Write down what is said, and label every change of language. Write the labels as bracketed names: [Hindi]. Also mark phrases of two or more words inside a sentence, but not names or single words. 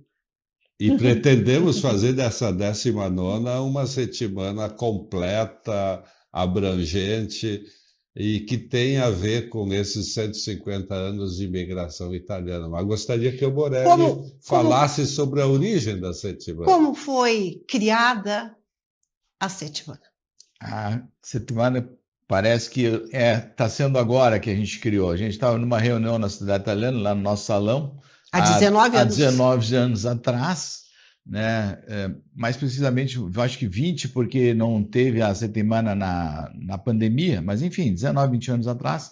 [Portuguese] E pretendemos fazer dessa 19ª uma settimana completa, abrangente, e que tem a ver com esses 150 anos de imigração italiana. Mas gostaria que o Morelli falasse sobre a origem da settimana. Como foi criada a settimana? A settimana parece que está sendo agora que a gente criou. A gente estava numa reunião na cidade italiana, lá no nosso salão, há 19 anos atrás, né? Mais precisamente, eu acho que 20, porque não teve a settimana na pandemia, mas enfim, 19, 20 anos atrás.